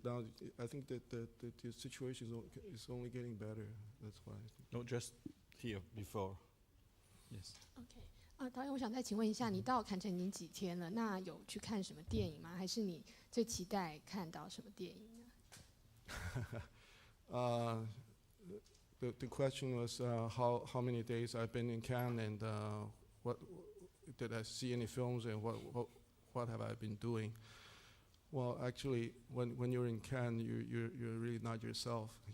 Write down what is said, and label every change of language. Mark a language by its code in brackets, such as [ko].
[en] Now, I think that the situation is only getting better. That's why. No, just here before. Yes. [zh] OK，导演，我想再请问一下，你到坎城已经几天了？那有去看什么电影吗？还是你最期待看到什么电影呢 [en] ？The question was how many days I've been in Cannes, and what did I see any films, and what have I been doing? Well, actually, when you're in Cannes, you're really not yourself.